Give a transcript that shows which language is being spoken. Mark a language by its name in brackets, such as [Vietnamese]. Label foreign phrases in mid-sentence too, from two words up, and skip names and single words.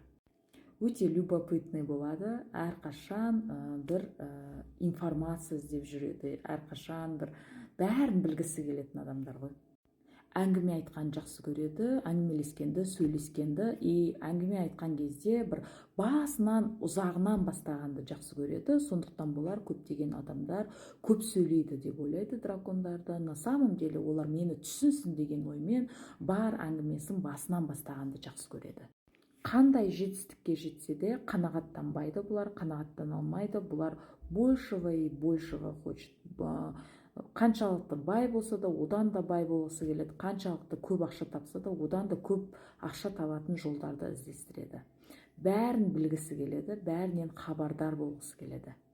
[Kazakh] Өте любопытный болады, әрқашан бір информация іздеп жүреді, әрқашан бәрін білгісі келетін адамдар ғой. Әңгіме айтқан жақсы көреді, әңгімелескенді, сөйлескенді, әңгіме айтқан кезде бір басынан, ұзағынан бастағанды жақсы көреді. Сондықтан болар көптеген адамдар көп сөйлейді деп ойлайды дракондарды. [Russian] На самом деле [Kazakh] олар мені түсінсін деген оймен бар әңгімесін басынан бастағанды жақсы көреді. Қандай жетістікке жетсе де қанағаттанбайды бұлар, қанағаттана алмайды. [Russian] Бұлар большего и большего хочет. [Kazakh] Қаншалықты бай болса да, одан да бай болғысы келеді. Қаншалықты көп ақша тапса да, одан да көп ақша табатын жолдарды іздестіреді. Бәрін білгісі келеді, бәрінен хабардар болғысы келеді.